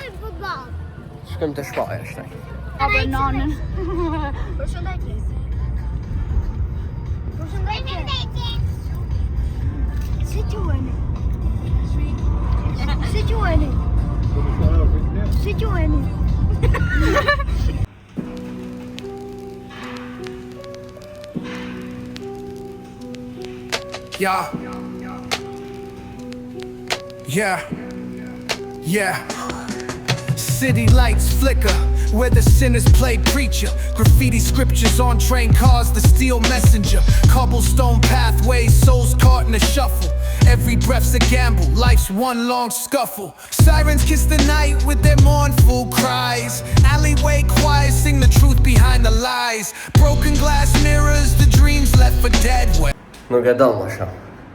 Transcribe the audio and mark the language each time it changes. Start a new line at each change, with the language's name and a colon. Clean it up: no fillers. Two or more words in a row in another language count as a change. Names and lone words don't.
Albanian: Shkëm të shpaj është taj. Përshëndetje. Përshëndetje. Si quheni? Si quheni? Si quheni?
English: Yeah. City lights flicker where the sinners play preacher. Graffiti scriptures on train cars, the steel messenger. Cobblestone pathways, souls caught in a shuffle. Every breath's a gamble, life's one long scuffle. Sirens kiss the night with their mournful cries. Alleyway choirs sing the truth behind the lies. Broken glass mirrors, the dreams left for dead.
Albanian: Nuk e do më shumë.